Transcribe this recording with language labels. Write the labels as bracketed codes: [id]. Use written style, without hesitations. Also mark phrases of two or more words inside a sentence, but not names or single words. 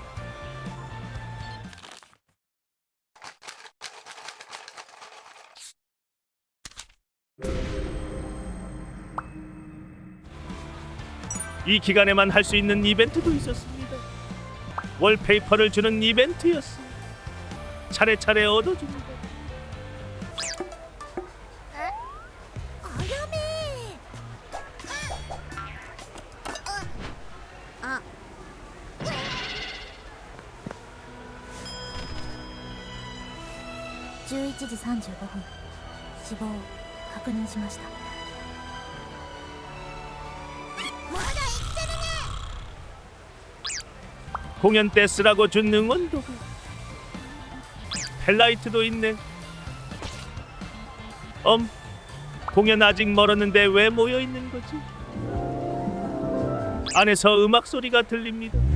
[ko] 이 기간에만 할 수 있는 이벤트도 있었습니다. 월페이퍼를 주는 이벤트였어. 차례차례 얻어줍니다. [ja] あやめあ11時35分死亡確認しました。まだ生きてるね。 [ko] 공연 때 쓰라고 준 응원도구 펠라이트도 있네. 공연 아직 멀었는데 왜 모여 있는 거지? 안에서 음악 소리가 들립니다.